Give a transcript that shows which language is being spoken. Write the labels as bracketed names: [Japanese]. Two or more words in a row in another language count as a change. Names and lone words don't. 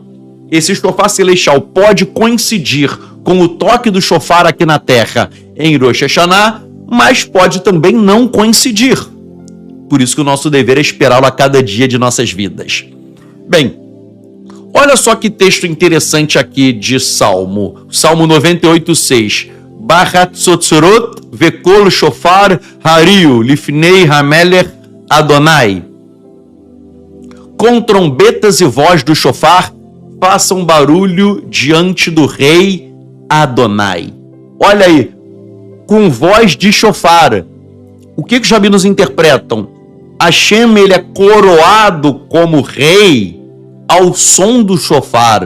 [Portuguese] Esse shofar celestial pode coincidir com o toque do shofar aqui na terra em Rosh Hashanah, mas pode também não coincidir. Por isso que o nosso dever é esperá-lo a cada dia de nossas vidas. Bem, olha só que texto interessante aqui de Salmo. Salmo 98:6. [Hebrew] בחצצרות וקול שופר הריעו לפני המלך אדוני. [Portuguese] Com trombetas e voz do shofar, façam barulho diante do rei Adonai. Olha aí, com voz de shofar. O que os rabinos interpretam? Hashem, ele é coroado como rei ao som do shofar.